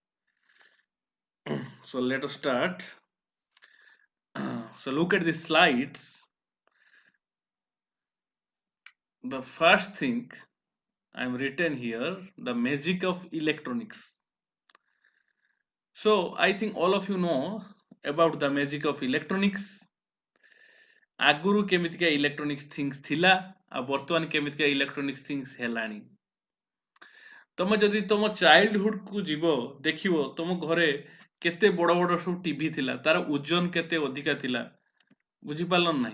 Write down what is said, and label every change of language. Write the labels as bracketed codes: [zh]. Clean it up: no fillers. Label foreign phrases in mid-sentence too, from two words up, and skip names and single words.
[en] So let us start. So look at the slides. The first thing I am written here, the magic of electronics. So I think all of you know about the magic of electronics. [or] ଆଗରୁ କେମିତିକା [en] electronics things [or] ଥିଲା ଆଉ ବର୍ତ୍ତମାନ କେମିତିକା [en] electronics things [or] ହେଲାଣି। ତମେ ଯଦି ତମ ଚାଇଲ୍ଡହୁଡ୍ କୁ ଯିବ ଦେଖିବ ତମ ଘରେ କେତେ ବଡ଼ ବଡ଼ ସବୁ ଟିଭି ଥିଲା, ତାର ଓଜନ କେତେ ଅଧିକା ଥିଲା, ବୁଝିପାରିଲ ନାହିଁ?